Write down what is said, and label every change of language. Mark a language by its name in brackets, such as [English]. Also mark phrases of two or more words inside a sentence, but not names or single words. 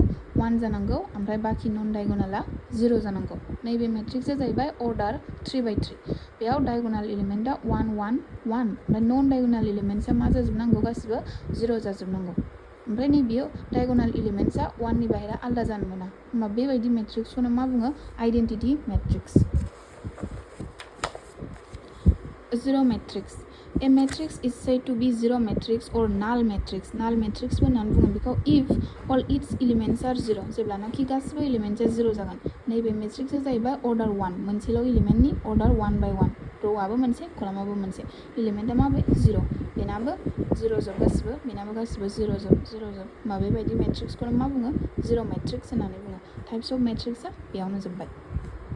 [Bodo] 1 जानांगौ ओमफ्राय बाखि [English] non diagonal [Bodo] 0 जानांगौ नैबे मेट्रिक्सआ जाहैबाय [English] order 3 by 3 [Bodo] बेयाव [English] diagonal element [Bodo] 1 1 1 ओमफ्राय [English] non diagonal elements [Bodo] मा जाजोबनांगौ गासिबो 0 जाजोबनांगौ ओमफ्राय नैबेयाव [English] diagonal elements [Bodo] 1नि बाहेरा आलादा जानो मोना होमबा बेबायदि मेट्रिक्सखौनो मा बुङो [English] identity matrix Zero matrix. A matrix is said to be zero matrix or null matrix. Null matrix [Bodo] होननानै बुङो बेखौ [English] if all its elements are 0 [Bodo] जेब्लानाखि गासिबो एलिमेन्टआ 0 जागोन नैबे मेट्रिक्सआ जाहैबाय अर्डार 1 मोनसेल' एलिमेन्टनि अर्डार 1 by 1 र'आबो मोनसे कलामाबो मोनसे एलिमेन्टआ माबे 0 बेनाबो 0 जोब गासिबो बेनाबो गासिबो 0 जोब होमबा बेबायदि मेट्रिक्सखौनो मा बुङो [English] zero matrix [Bodo] होननानै बुङो [English] types of matrix [Bodo] बेयावनो जोब्बाय